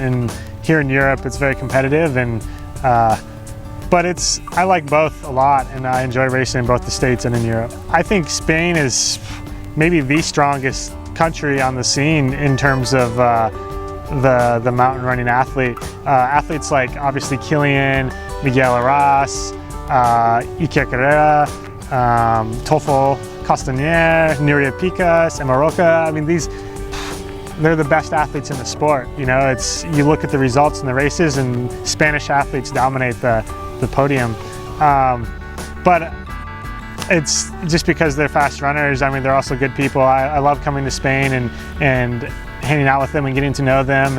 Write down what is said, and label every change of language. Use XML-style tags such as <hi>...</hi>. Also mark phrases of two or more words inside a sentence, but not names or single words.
<en>And here in Europe, it's very competitive, and but I like both a lot, and I enjoy racing in both the States and in Europe. I think Spain is maybe the strongest country on the scene in terms of the mountain running athletes like obviously Kilian, Miguel Arras, Iker Carrera, Toffel Castañer, Nuria Picas, and Marroca. I mean, they're the best athletes in the sport. You know, you look at the results in the races, and Spanish athletes dominate the podium. But it's just because they're fast runners. I mean, they're also good people. I love coming to Spain and hanging out with them and getting to know them.</en>